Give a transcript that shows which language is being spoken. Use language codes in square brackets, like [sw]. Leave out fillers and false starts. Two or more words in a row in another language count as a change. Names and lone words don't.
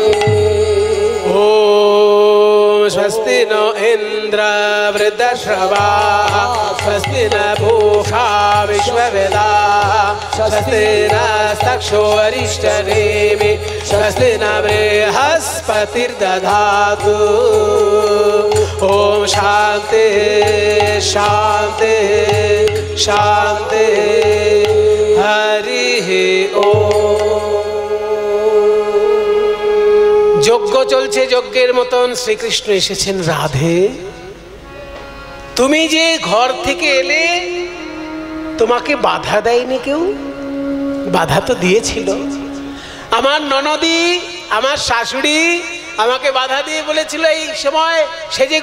[sa] ॐ स्वस्ति नो इन्द्र वृद्धश्रवाः स्वस्ति न पूषा विश्ववेदाः स्वस्ति नस्तक्षो अरिष्टनेमि स्वस्ति न बृहस्पतिर्दधातु ॐ शान्ति शान्ति शान्ति हरिः ॐ [bn] যজ্ঞ চলছে যজ্ঞের মতন শ্রীকৃষ্ণ এসেছেন রাধে তুমি যে ঘর থেকে এলে তোমাকে বাধা দেয়নি কেউ বাধা তো দিয়েছিল আমার ননদি আমার শাশুড়ি আমাকে বাধা দিয়ে বলেছিল এই সময় সেজে